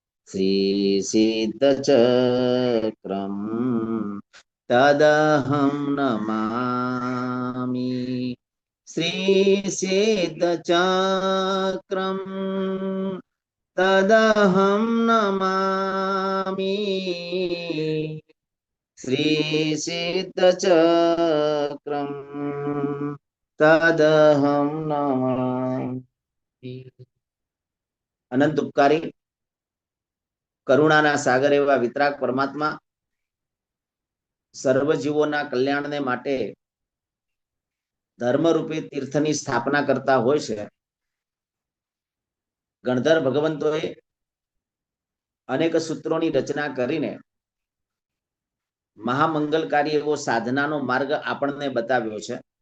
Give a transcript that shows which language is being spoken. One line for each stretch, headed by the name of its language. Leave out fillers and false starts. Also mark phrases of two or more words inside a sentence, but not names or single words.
Sanskrit: श्रीसिद्धचक्रम् तदहं नमामि श्रीसिद्धचक्रम् तदहं नमामि श्रीसिद्धचक्रम् तदहं नमामि।
Gujarati: અનંત ઉપકારી કરુણાના સાગર એવા વીતરાગ પરમાત્મા સર્વ જીવોના કલ્યાણને માટે ધર્મરૂપી તીર્થની સ્થાપના કરતા હોય છે। ગણધર ભગવંતોએ અનેક સૂત્રોની રચના કરીને મહામંગલકારી એવો સાધનાનો માર્ગ આપણને બતાવ્યો છે।